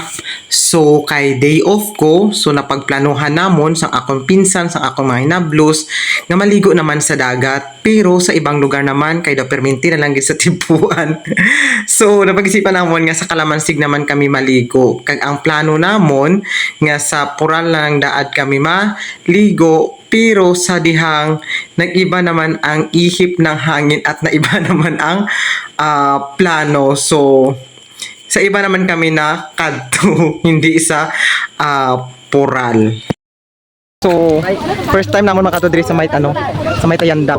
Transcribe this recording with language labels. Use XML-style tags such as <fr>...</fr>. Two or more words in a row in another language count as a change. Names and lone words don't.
<hil>So kay</hil> <en>day off</en> <hil>ko, so napagplanuhan namon sang akong pinsan, sang akong mga hinablos nga maligo naman sa dagat, pero</hil> <tl>sa ibang lugar</tl> <hil>naman kay daw perminti na lang gid sa tibuan. So napag-isipan namon nga sa Kalamansig naman kami maligo. Kag ang plano namon nga sa Pural lang daad kami maligo, pero sa dihang</hil> <tl>nag-iba naman ang ihip ng hangin at naiba naman ang plano.</tl> <hil>So sa iba naman kami na kadto, hindi sa Pural. So,</hil> <en>first time</en> <hil>naman makato diri sa may sa may Tayandak.</hil>